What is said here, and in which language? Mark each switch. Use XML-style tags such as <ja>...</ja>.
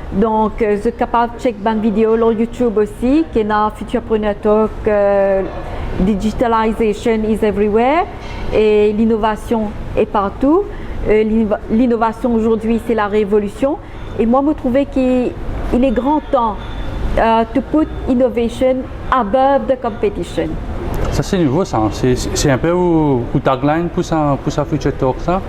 <fr>Donc, vous êtes capable de checker une vidéo sur YouTube aussi, qui est dans Futurpreneur Talk,</fr> <en>Digitalization is everywhere</en> <fr>et l'innovation est partout. L'innovation aujourd'hui, c'est la révolution. Et moi, je trouvais qu'il est grand temps</fr> <en>to put innovation above the competition.</en> <fr>Ça, c'est nouveau, ça. C'est un peu où tagline pour sa Future Talk, ça.</fr>